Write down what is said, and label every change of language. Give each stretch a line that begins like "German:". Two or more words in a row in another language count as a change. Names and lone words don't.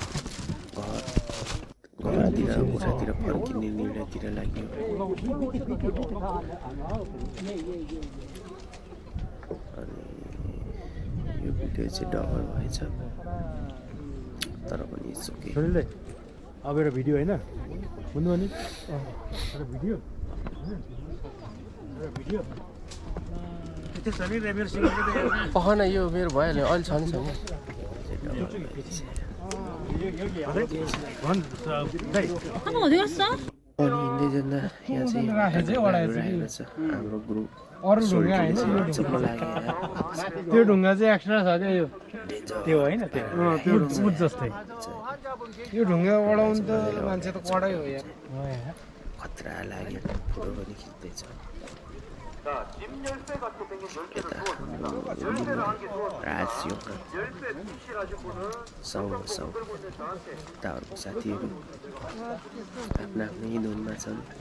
Nepali: घरतिर कोठातिर फर्किने निर्णयतिर लाग्यो अनि यो भिडियो चाहिँ डबल भएछ तर पनि ओके अब एउटा भिडियो होइन बुझ्नु भने भिडियो पख न यो मेरो भइहाल्यो अहिले छ नि छैन
Korean: 한번 어디 갔어?
Nepali: अनि हिँड्दै जाँदा यहाँ चाहिँ राखेको छ हाम्रो ग्रुप अरू ढुङ्गा होइन चुप्प लाग्यो त्यो ढुङ्गा चाहिँ एक्स्ट्रा छ क्या यो त्यो होइन त्यो मुट जस्तै यो ढुङ्गा बढाउनु त मान्छे त कडै हो यार खतरा लाग्यो फोटो पनि खिच्दैछ राजयोग ताहरूको साथीहरू आफ्ना आफ्नै धुनमा छन्